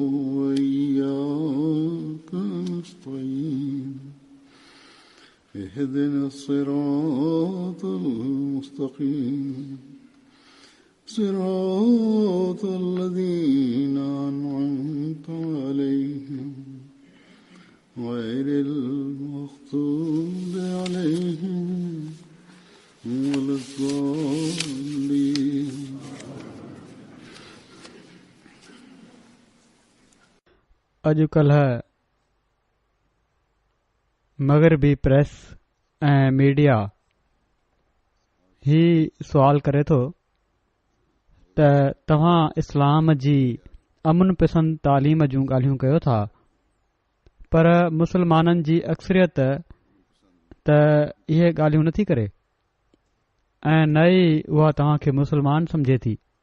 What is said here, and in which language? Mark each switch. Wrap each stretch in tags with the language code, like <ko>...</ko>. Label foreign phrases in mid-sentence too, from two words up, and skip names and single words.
<ar>وإياك نستعين اهدنا الصراط المستقيم صراط الذين أنعمت عليهم غير المغضوب عليهم ولا الضالين.</ar> <sd>अॼुकल्ह मग़रबी प्रेस ऐं मीडिया ही सुवाल करे थो त तव्हां इस्लाम जी अमन पसंद तालीम जूं ॻाल्हियूं कयो था, पर मुसलमाननि जी अक्सरियत त इहे ॻाल्हियूं नथी करे ऐं न ई उहा तव्हांखे मुसलमान समझे थी।</sd>